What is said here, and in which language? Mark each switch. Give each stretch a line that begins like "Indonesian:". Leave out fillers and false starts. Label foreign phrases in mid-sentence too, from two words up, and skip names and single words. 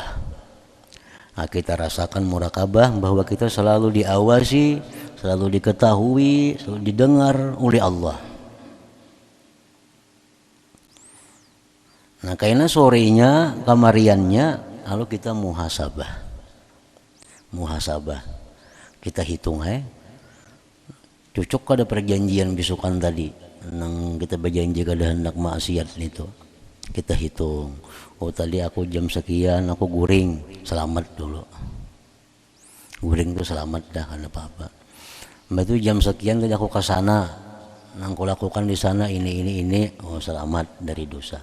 Indonesian: Nah, kita rasakan murakabah bahwa kita selalu diawasi, selalu diketahui, selalu didengar oleh Allah.
Banjar: Nah, karena sorenya, kamariannya, lalu kita muhasabah. Muhasabah. Kita hitung cocok ada perjanjian bisukan tadi. Nang kita berjanji kada hendak maksiat itu, kita hitung. Oh tadi aku jam sekian aku guring, selamat dulu. Guring itu selamat dah, kan apa-apa. Mbak itu jam sekian tadi aku ke sana, nang aku lakukan di sana ini, oh selamat dari dosa.